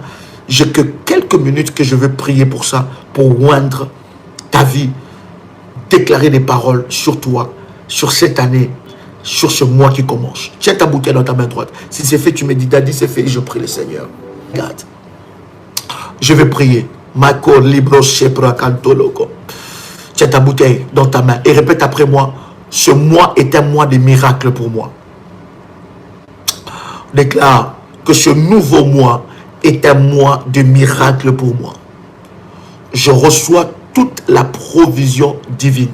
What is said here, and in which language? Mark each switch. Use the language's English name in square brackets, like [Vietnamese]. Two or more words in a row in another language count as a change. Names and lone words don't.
[French] J'ai que quelques minutes que je veux prier pour ça, pour oindre ta vie, déclarer des paroles sur toi, sur cette année, sur ce mois qui commence. Tiens ta bouteille dans ta main droite. Si c'est fait, tu me dis, Daddy, c'est fait, et je prie le Seigneur. Regarde. Je vais prier. Mako libro shepra kantoloko. Tiens ta bouteille dans ta main et répète après moi. Ce mois est un mois de miracles pour moi. Déclare que ce nouveau mois est un mois de miracles pour moi. Je reçois toute la provision divine.